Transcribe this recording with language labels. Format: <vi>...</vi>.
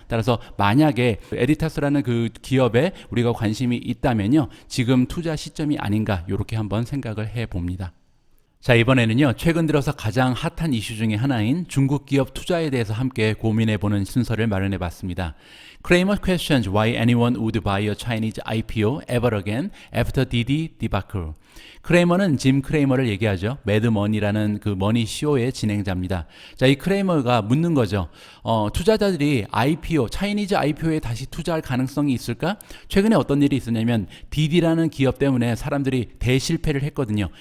<ko>따라서 만약에 에디타스라는 그 기업에 우리가 관심이 있다면요. 지금 투자 시점이 아닌가 이렇게 한번 생각을 해봅니다. 자, 이번에는요. 최근 들어서 가장 핫한 이슈 중에 하나인 중국 기업 투자에 대해서 함께 고민해보는 순서를 마련해봤습니다.</ko> <en>Cramer questions why anyone would buy a Chinese IPO ever again after Didi debacle.</en> <ko>크레이머는 짐 크레이머를 얘기하죠. 매드머니라는 그 머니 쇼의 진행자입니다. 자, 이 크레이머가 묻는 거죠. 투자자들이 IPO, 차이니즈 IPO에 다시 투자할 가능성이 있을까? 최근에 어떤 일이 있었냐면 디디라는 기업 때문에 사람들이 대실패를 했거든요.</ko>